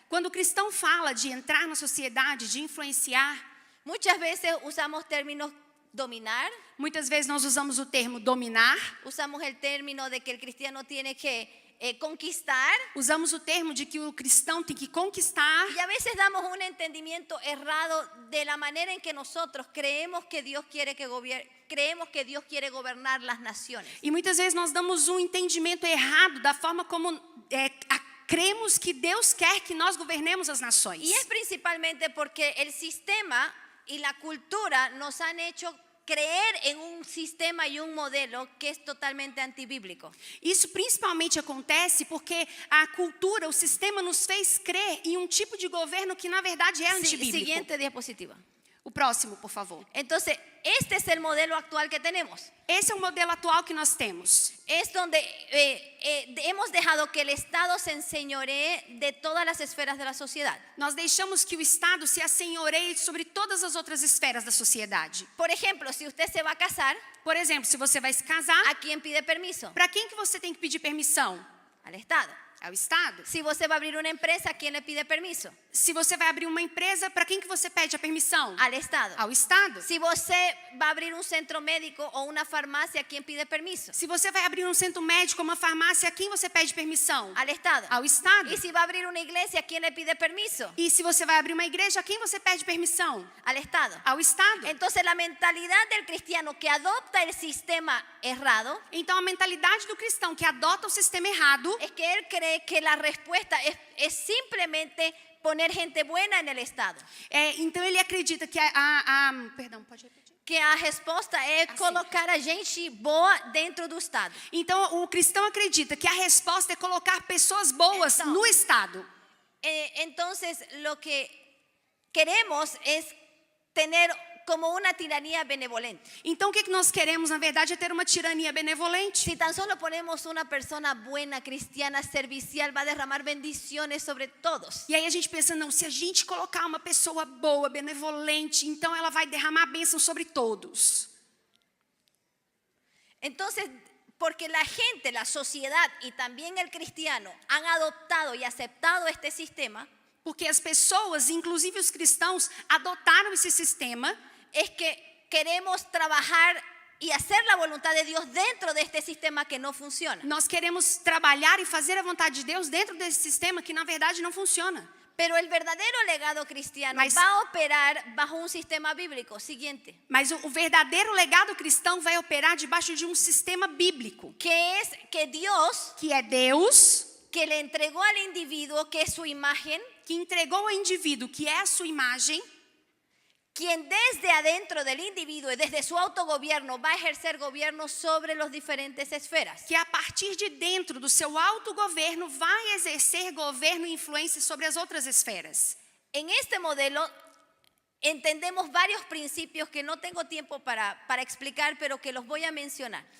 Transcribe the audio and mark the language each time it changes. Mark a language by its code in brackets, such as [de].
[pt] Quando o cristão fala de entrar na sociedade, de influenciar, [es] Muchas veces usamos términos dominar, [pt] muitas vezes nós usamos o termo dominar, [es] usamos el término de que el cristiano tiene que conquistar, [pt] usamos o termo de que o cristão tem que conquistar, [es] y a veces damos un entendimiento errado de la manera en que nosotros creemos que Dios quiere gobernar las naciones. [pt] e muitas vezes nós damos um entendimento errado da forma como cremos que Deus quer que nós governemos as nações. [es] Y es principalmente porque el sistema y la cultura nos han hecho creer en un sistema y un modelo que es totalmente antibíblico. [pt] Isso principalmente acontece porque a cultura, o sistema nos fez crer em um tipo de governo que na verdade é antibíblico. [es] Siguiente diapositiva. [pt] O próximo, por favor. [es] Entonces, este es el modelo actual que tenemos. [pt] Esse é o modelo atual que nós temos. [es] Es donde hemos dejado que el Estado se enseñoree de todas las esferas de la sociedad. [pt] Nós deixamos que o Estado se assenhoreie sobre todas as outras esferas da sociedade. [es] Por ejemplo, si usted se va a casar, [pt] Por exemplo, se você vai se casar, [es] ¿a quién pide permiso? [pt] para quem que você tem que pedir permissão? [es] Al Estado. [pt] É o Estado. [es] Si você va a abrir una empresa, ¿a quién le pide permiso? [pt] Se você vai abrir uma empresa, para quem que você pede a permissão? [es] Al Estado. [pt] Ao Estado. [es] Si você va a abrir un centro médico o una farmacia, ¿a quién pide permiso? [pt] Se você vai abrir um centro médico, uma farmácia, a quem você pede permissão? [es] Al Estado. [pt] Ao Estado. [es] Y si va a abrir una iglesia, ¿a quién le pide permiso? [pt] E se você vai abrir uma igreja, a quem você pede permissão? [es] Al Estado. [pt] Ao Estado. [es] Entonces la mentalidad del cristiano que adopta el sistema errado [pt] Então a mentalidade do cristão que adota o sistema errado [es] es que él cree que la respuesta es simplemente poner gente buena en el Estado. [pt] então ele acredita que perdão, pode repetir? Que a resposta é Assim. colocar a gente boa dentro do Estado. Então o cristão acredita que a resposta é colocar pessoas boas Então. no Estado. [es] Entonces, lo que queremos es tener como una tiranía benevolente. [pt] Então o que nós queremos, na verdade, é ter uma tirania benevolente. [es] Si tan solo ponemos una persona buena, cristiana, servicial, va a derramar bendiciones sobre todos. [pt] E aí a gente pensa, não, se a gente colocar uma pessoa boa, benevolente, então ela vai derramar bênção sobre todos. [es] Entonces, porque la gente, la sociedad y también el cristiano han adoptado y aceptado este sistema, [pt] Porque as pessoas, inclusive os cristãos, adotaram esse sistema. [es] es que queremos trabajar y hacer la voluntad de Dios dentro de este sistema que no funciona. [pt] Nós queremos trabalhar e fazer a vontade de Deus dentro desse sistema que, na verdade, não funciona. [es] Pero el verdadero legado cristiano [pt] Mas- [es] va a operar bajo un sistema bíblico. Siguiente. [pt] Mas o verdadeiro legado cristão vai operar debaixo de um sistema bíblico, [es] Que es que Dios, [pt] que é Deus [es] que le entregó al individuo, que es su imagen, [pt] que entregou ao indivíduo, que é a sua imagem, [es] quien desde adentro del individuo y desde su autogobierno va a ejercer gobierno sobre las diferentes esferas. [pt] que a partir de dentro do seu autogoverno vai exercer governo e influência sobre as outras esferas. [es] En este modelo entendemos varios principios que no tengo tiempo para explicar, pero que los voy a mencionar.